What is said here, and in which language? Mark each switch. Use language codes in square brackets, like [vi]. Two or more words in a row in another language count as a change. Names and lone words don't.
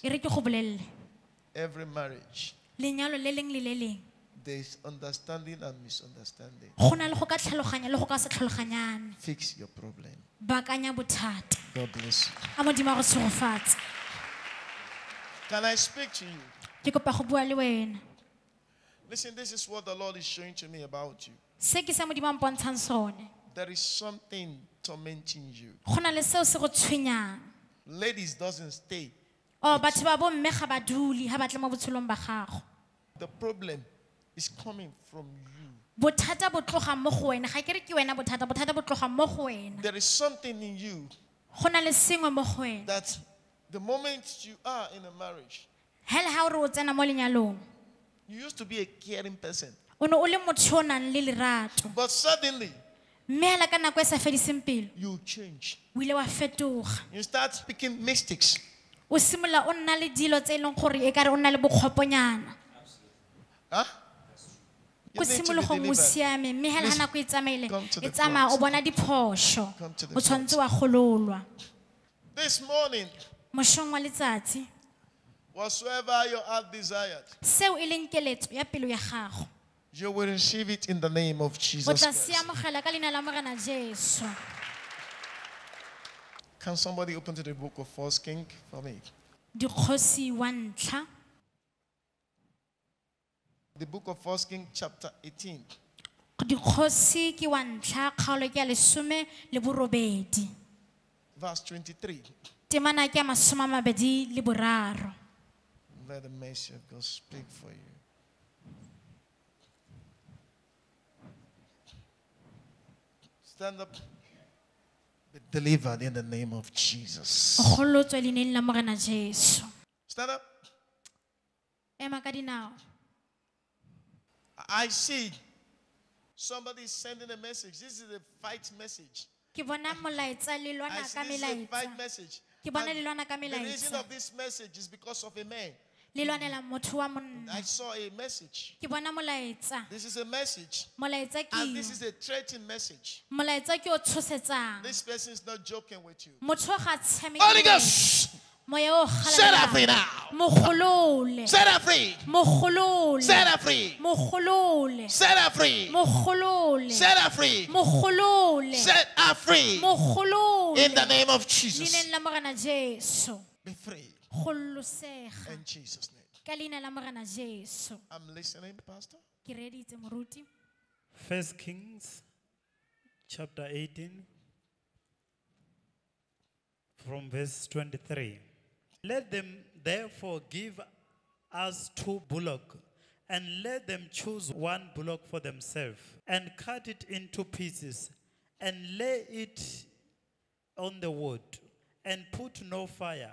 [en] Every marriage, there is understanding and misunderstanding. Fix your problem. God bless you. Can I speak to you? [tn] Ke kopa go bua le wena. [en] Listen, this is what the Lord is showing to me about you. [tn] Se ke sa Modimo a mpontshang sone. [en] There is something tormenting you. [tn] Go na le seo se go tshwenyang. [en] Ladies doesn't stay. [tn] Batho ba bo mme ga ba dule ha ba tla mo botshelong ba gago. [en] The problem is coming from you. [tn] Bothata bo tloga mo go wena. Ga ke re ke wena bothata bo tloga mo go wena. [en] There is something in you [tn] Go na le sengwe mo go wena. [en] that the moment you are in a marriage, [tn] Hela ha o re o tsena mo lenyalong. [en] you used to be a caring person. [tn] O ne o le motho yo o nang le lerato. [en] But suddenly, [tn] Mme hela ka nako e sa fediseng pelo. [en] you change. [tn] O ile wa fetoga. [en] You start speaking mystics. [tn] O simola o nna le dilo tse e leng gore e kare o nna le bokgoponyana. Huh? Ko [en] You need to be [tn] simologong o [en] delivered. [tn] siame mme hela ha [en] Listen, [tn] nako e tsamaile [en] come to the [tn] e tsamaya o [en] front. [tn] bona diphoso. [en] Come to the [tn] O tshwanetse wa gololwa. [en] This morning, [tn] Moshong wa letsatsi [en] whatsoever your heart desired, [tn] seo e leng keletso ya pelo ya gago [en] you will receive it in the name of [tn] o [en] Jesus [tn] tla se [en] Christ. [tn] amogela ka leina la Morena Jesu. [en] Can somebody open to the book of 1 King for me? [tn] Dikgosi wa ntlha [en] The book of 1 King chapter 18. [tn] Dikgosi ke wa ntlha kgaolo ke ya 18 [en] Verse 23. [tn] temana ke ya 23. [en] Let the mercy of God speak for you. Stand up. Be delivered in the name of Jesus. [tn] O golotswe leineng la Morena Jesu. [en] Stand up. [tn] Ema ka dinao. [en] I see somebody sending a message. This is a fight message. [tn] Ke bona molaetsa le [en] I [tn] lwana [en] see [tn] ka [en] this is a fight [tn] melaetsa. [en] message. [tn] Ke bona [en] And [tn] le lwana ka [en] the reason [tn] melaetsa. [en] of this message is because of a man. [tn] Le lwanela motho wa monna. [en] I saw a message. [tn] Ke bona molaetsa. [en] This is a message. [tn] Molaetsa ke [en] And this is a threatening message. [tn] molaetsa ke o tshosetsang. [en] This person is not joking with you. [tn] Motho ga tshameke. [en] Holy Ghost, [tn] Moya o [en] set her free [tn] galela. [en] now. [tn] Mogolole. [en] Set her free. [tn] Mogolole. [en] Set her free. [tn] Mogolole. [en] Set her free. [tn] Mogolole. [en] Set her free. [tn] Mogolole. [en] Set her free. [tn] Mogolole. [en] In the name of Jesus. [tn] Leineng la Morena Jesu. [en] Be free. [tn] Gololosega. [en] In Jesus' name. [tn] Ka leina la Morena Jesu. [en] I'm listening, Pastor. [tn] Ke reditse moruti. [en] 1 Kings chapter 18 from verse 23. Let them therefore give us 2 bullocks, and let them choose 1 bullock for themselves, and cut it into pieces, and lay it on the wood, and put no fire.